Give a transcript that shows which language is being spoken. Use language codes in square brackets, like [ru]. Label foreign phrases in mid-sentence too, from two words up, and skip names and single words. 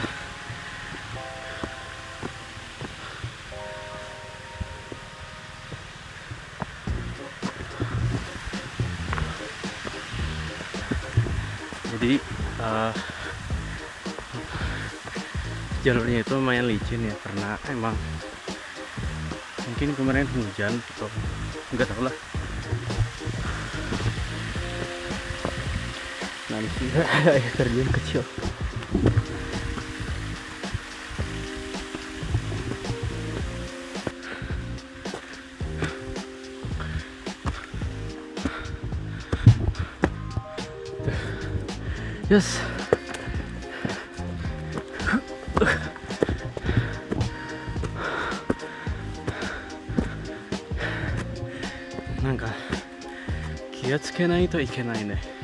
[id] Jadi jalurnya itu lumayan licin ya, karena emang mungkin kemarin hujan atau nggak tahu lah. Nah di sini ada air terjun kecil. Yes. [ja] Nanka 気をつけないといけないね。